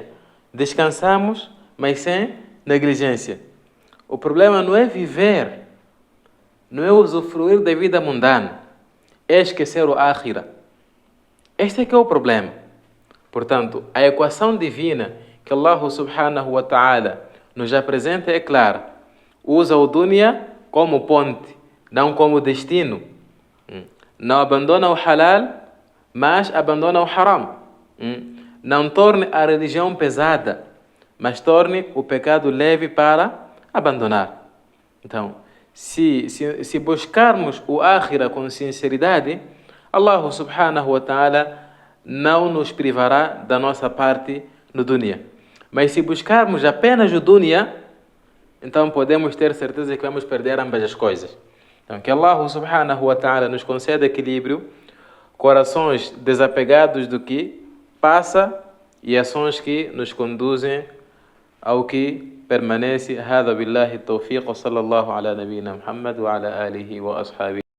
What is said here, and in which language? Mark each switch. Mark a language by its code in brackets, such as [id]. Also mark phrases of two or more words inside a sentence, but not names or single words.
[pt] Descansamos, mas sem negligência. O problema não é viver, não é usufruir da vida mundana, é esquecer o Akhira. Este é que é o problema. Portanto, a equação divina que Allah [ar] سبحانه وتعالى [pt] nos apresenta é clara. Usa o dunya como ponte, não como destino. Não abandona o halal, mas abandona o haram. Não torne a religião pesada, mas torne o pecado leve para abandonar. Então, se buscarmos o Akhira com sinceridade, Allah [ar] سبحانه وتعالى [pt] não nos privará da nossa parte no dunya. Mas se buscarmos apenas o dunya, então podemos ter certeza que vamos perder ambas as coisas. Então, que Allah [ar] سبحانه وتعالى [pt] nos conceda equilíbrio, corações desapegados do que passa e ações que nos conduzem ao que permanece. [ar] هذا بالله التوفيق وصلى الله على نبينا محمد وعلى آله وأصحابه